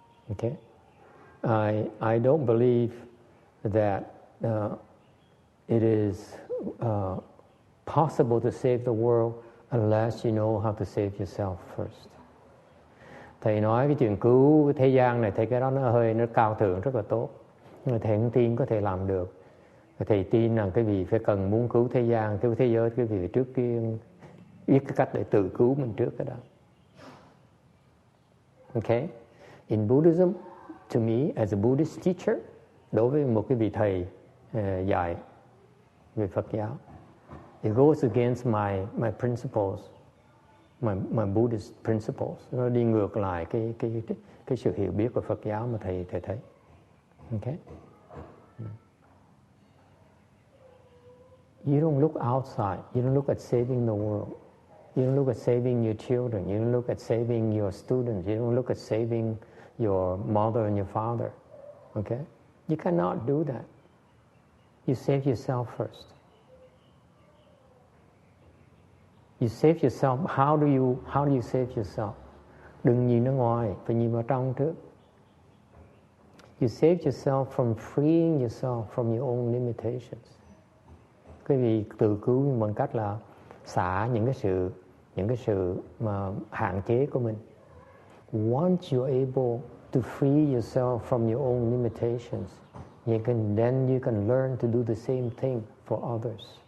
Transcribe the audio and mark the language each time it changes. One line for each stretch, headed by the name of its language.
English: Okay, I don't believe that it is possible to save the world unless you know how to save yourself first.
Vietnamese: Thầy nói cái chuyện cứu thế gian này, thầy cái đó nó cao thượng, rất là tốt. Nhưng mà thầy không tin có thể làm được. Thầy tin rằng cái vị phải cần muốn cứu thế gian, cứu thế giới, cái vị trước tiên biết cái cách để tự cứu mình trước cái đó.
English: Okay? In Buddhism, to me, as a Buddhist teacher,
Vietnamese: đối với một cái vị thầy dạy về Phật giáo,
English: it goes against my principles, my Buddhist principles.
Vietnamese: Nó đi ngược lại cái sự hiểu biết của Phật giáo mà thầy thấy.
English: Okay? You don't look outside. You don't look at saving the world. You don't look at saving your children. You don't look at saving your students. You don't look at saving your mother and your father. Okay? You cannot do that. You save yourself first. You save yourself. How do you save yourself?
Vietnamese: Đừng nhìn ở ngoài, phải nhìn vào trong trước.
English: You save yourself from freeing yourself from your own limitations.
Vietnamese: Quý vị tự cứu mình bằng cách là xả những cái sự mà hạn chế của mình.
English: Once you're able to free yourself from your own limitations, then you can learn to do the same thing for others.